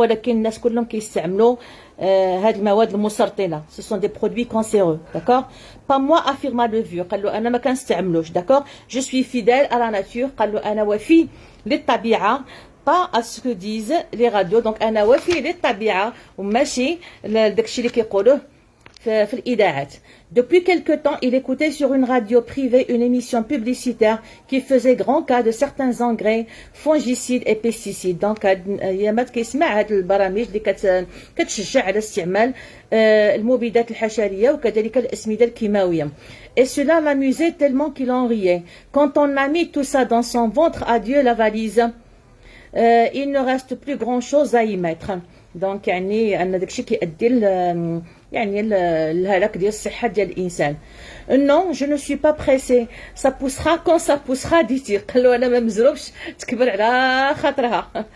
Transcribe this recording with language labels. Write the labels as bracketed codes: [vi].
[ar] ولكن الناس كلهم كيستعملوا هاد المواد المسرطنة. [fr] ce sont des produits cancéreux. d'accord. pas moi affirma le vieux. [ar] قال له أنا ما كنستعملوش. d'accord. je suis fidèle à la nature. قال له أنا وفي للطبيعة. [fr] pas à ce que disent les radios. [ar] Donc انا وفي للطبيعه وماشي داكشي اللي كيقولوه في الإذاعات. [fr] Depuis quelque temps, il écoutait sur une radio privée une émission publicitaire qui faisait grand cas de certains engrais fongicides et pesticides. [ar] Donc يامات كيسمع هاد البرامج اللي كتشجع على استعمال المبيدات الحشرية وكذلك الأسمدة الكيماوية. [fr] Et cela l'amusait tellement qu'il en riait. Quand on a mis tout ça dans son ventre, adieu la valise. Il ne reste plus grand chose à y mettre. [ar] Donc يعني أن داكشي كيؤدي يعني الهلاك ديال الصحة ديال الإنسان. [fr] Non, je ne suis pas pressé. Ça poussera quand ça poussera, dit-il. [ar] قال له أنا ما مزروبش تكبر على خاطرها.